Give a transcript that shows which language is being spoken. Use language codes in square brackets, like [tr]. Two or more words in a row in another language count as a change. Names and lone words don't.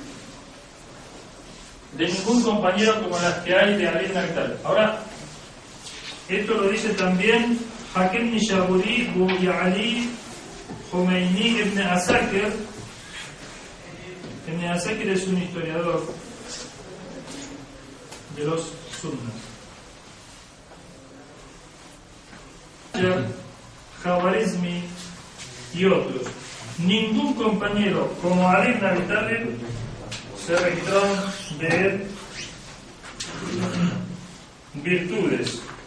[es] de ningún compañero como las que hay de Ali ibn Abi Talib. Ahora, esto lo dice también Hakim Nishaburi, Bubi Ali, Khomeini, Ibn Asakir. Ibn Asakir es un historiador de los sunnas. Khawarizmi y otros. Ningún compañero como Ali ibn Abi Talib se registraron de él virtudes.